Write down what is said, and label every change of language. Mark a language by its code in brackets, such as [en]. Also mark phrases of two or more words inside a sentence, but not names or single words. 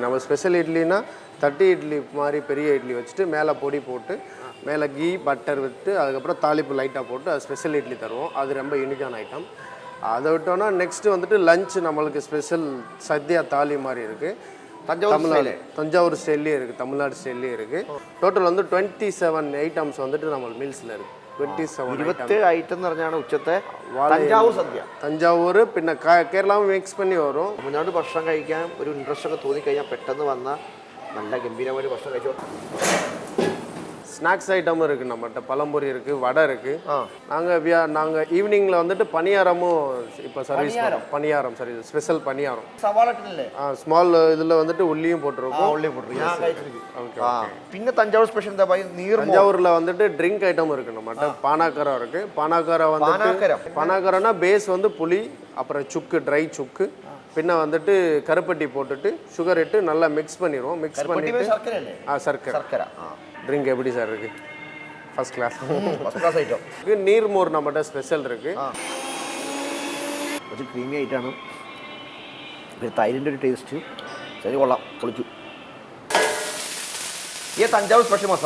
[ta] நம்ம ஸ்பெஷல் இட்லினா தட்டி இட்லி மாதிரி பெரிய இட்லி வச்சுட்டு மேலே பொடி போட்டு மேலே [en] ghee butter [ta] விட்டு அதுக்கப்புறம் தாளிப்பு லைட்டாக போட்டு அது ஸ்பெஷல் இட்லி தருவோம். அது ரொம்ப யூனிக்கான ஐட்டம். அதை விட்டோன்னா நெக்ஸ்ட்டு வந்துட்டு லஞ்ச் நம்மளுக்கு ஸ்பெஷல் சத்யா தாலி மாதிரி இருக்குது. தஞ்சாவூர் ஸ்டைல்லே இருக்குது, தமிழ்நாடு ஸ்டைல்லே இருக்குது. டோட்டல் வந்து 27 ஐட்டம்ஸ் வந்துட்டு நம்ம மீல்ஸில் இருக்குது. 27 [ml] ഐറ്റം എന്ന് പറഞ്ഞാണ് ഉച്ചത്തെ തഞ്ചാവൂർ സദ്യ. തഞ്ചാവൂർ പിന്നെ കേരളവും മിക്സ് പണി വരും. തമിഴ്നാട് ഭക്ഷണം കഴിക്കാൻ ഒരു ഇൻട്രസ്റ്റ് ഒക്കെ തോന്നിക്കഴിഞ്ഞാൽ പെട്ടെന്ന് വന്ന നല്ല ഗംഭീരമായ ഭക്ഷണം കഴിച്ചോ. [ta] ஸ்நாக்ஸ் ஐட்டமும் இருக்குது நம்மகிட்ட. பழம்பொரி இருக்குது, வடை இருக்குது. நாங்கள் ஈவினிங்கில் வந்துட்டு பணியாரமும் இப்போ சர்வீஸ் பண்ணுறோம். பணியாரம் சர்வீஸ் ஸ்பெஷல் பணியாரம். [ml] സവാളട്ടില്ലേ? [ta] ஸ்மால் இதில் வந்துட்டு உள்ளியும் போட்டிருக்கோம். உள்ளே போட்டிருக்கோம். ஓகே. [ml] പിന്നെ തഞ്ചാവൂർ സ്പെഷ്യൽ എന്താ പറയുക? നീർ. [ta] தஞ்சாவூரில் வந்துட்டு ட்ரிங்க் ஐட்டம் இருக்குது நம்மகிட்ட. பானாக்கரம் இருக்குது. பானாக்கரம் வந்துட்டு பானாக்கரம்னா பேஸ் வந்து புளி, அப்புறம் சுக்கு, ட்ரை சுக்கு, பின்ன வந்துட்டு கருப்பட்டி போட்டுட்டு சுகர் இட்டு நல்லா மிக்ஸ் பண்ணிடுவோம். மிக்ஸ் பண்ணிட்டு சர்க்கரை. ட்ரிங்க் எப்படி சார் இருக்குது? [en] first class [ta] ஐட்டம். நீர்மோர் நம்மகிட்ட ஸ்பெஷல் இருக்குது. [ml] കുറച്ച് ക്രീമി ആയിട്ടാണ്. പിന്നെ തൈരിൻ്റെ ഒരു ടേസ്റ്റ് ശരി കൊള്ളാം. പൊളിച്ചു. ഈ തഞ്ചാവൂർ സ്പെഷ്യൽ മസാല.